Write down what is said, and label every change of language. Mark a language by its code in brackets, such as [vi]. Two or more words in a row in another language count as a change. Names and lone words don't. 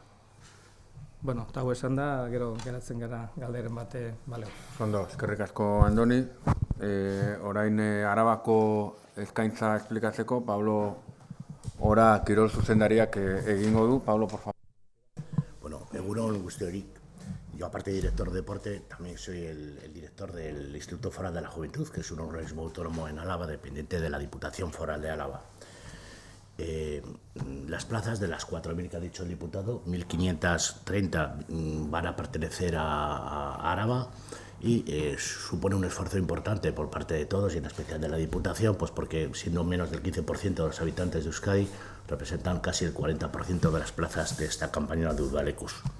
[eu] Bueno, eta hau esan da, gero geratzen gara galderen bate baleo. Ondo, eskerrik asko Andoni. Orain Arabako eskaintza esplikatzeko, Pablo Ora kirol zuzendariak egingo du. [es] Pablo, por favor. [eu] Bueno, egunon guztiori. [es] Yo, aparte de director de deporte, también soy el director del Instituto Foral de la Juventud, que es un organismo autónomo en Álava, dependiente de la Diputación Foral de Álava. Las plazas, de las 4.000 que ha dicho el diputado, 1.530 van a pertenecer a Álava y supone un esfuerzo importante por parte de todos y en especial de la Diputación, pues porque siendo menos del 15% de los habitantes de Euskadi, representan casi el 40% de las plazas de esta campaña de Udalecus.